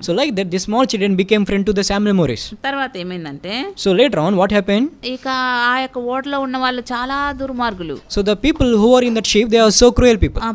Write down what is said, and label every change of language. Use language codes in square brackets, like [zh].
[en] So like that, the small children became friend to the Samuel Morris. [te] తర్వాత ఏమైందంటే, [en] So later on, what happened? [te] ఇక ఆ యొక్క ఓడలో ఉన్న వాళ్ళు చాలా దుర్మార్గులు. [en] So the people who are in that ship, they are so cruel people.